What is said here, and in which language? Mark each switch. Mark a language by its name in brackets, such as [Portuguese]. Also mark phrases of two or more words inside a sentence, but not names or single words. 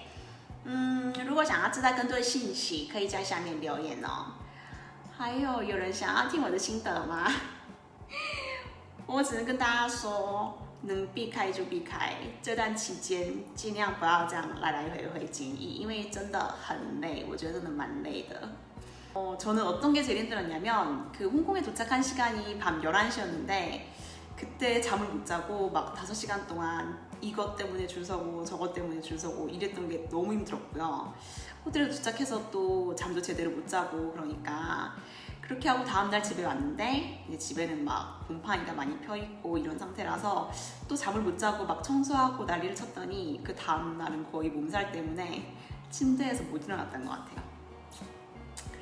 [Chinese] 如果想要知道更多的信息，可以在下面留言哦。还有人想要听我的心得吗？我只能跟大家说，能避开就避开。这段期间尽量不要这样来来回回检疫，因为真的很累，我觉得真的蛮累的。 [Korean] 저는 어떤 게 제일 힘들었냐면 홍콩에 도착한 시간이 밤 11시였는데 그때 잠을 못 자고 막 5시간 동안 이것 때문에 줄 서고 저것 때문에 줄 서고 이랬던 게 너무 힘들었고요. 호텔에 도착해서 또 잠도 제대로 못 자고 그러니까 그렇게 하고 다음날 집에 왔는데 이제 집에는 막 곰팡이가 많이 펴있고 이런 상태라서 또 잠을 못 자고 막 청소하고 난리를 쳤더니 그 다음날은 거의 몸살 때문에 침대에서 못 일어났던 것 같아요.